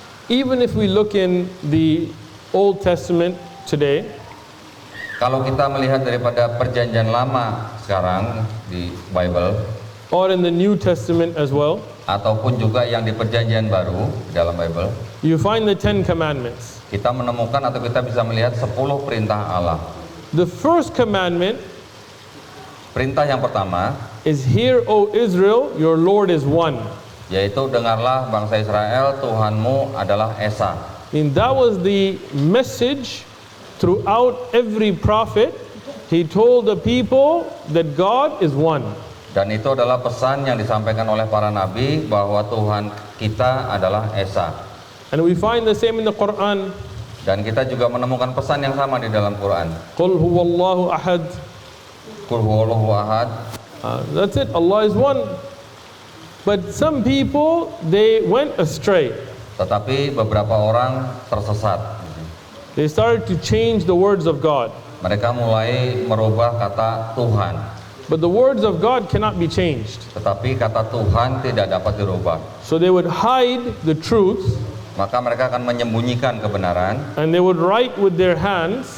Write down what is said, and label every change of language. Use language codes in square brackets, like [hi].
[en] Even if we look in the Old Testament today, [id] kalau kita melihat daripada perjanjian lama sekarang di Bible, [en] or in the New Testament as well, [id] ataupun juga yang di perjanjian baru dalam Bible, [en] you find the 10 commandments. [id] kita menemukan atau kita bisa melihat 10 perintah Allah. [en] The first commandment [id] Perintah yang pertama [en] is, "Hear, O Israel, your Lord is one." [id] yaitu dengarlah bangsa Israel, Tuhanmu adalah Esa. [en] And that was the message throughout every prophet. He told the people that God is one. [id] Dan itu adalah pesan yang disampaikan oleh para nabi bahwa Tuhan kita adalah Esa. [en] And we find the same in the Quran. [id] Dan kita juga menemukan pesan yang sama di dalam Quran. [ar] Qul huwallahu ahad. Qul huwallahu ahad. [en] That's it, Allah is one. But some people, they went astray. [id] Tetapi beberapa orang tersesat. [en] They started to change the words of God. [id] Mereka mulai merubah kata Tuhan. [en] But the words of God cannot be changed. [id] Tetapi kata Tuhan tidak dapat dirubah. [en] So they would hide the truth. [id] Maka mereka akan menyembunyikan kebenaran. [en] And they would write with their hands.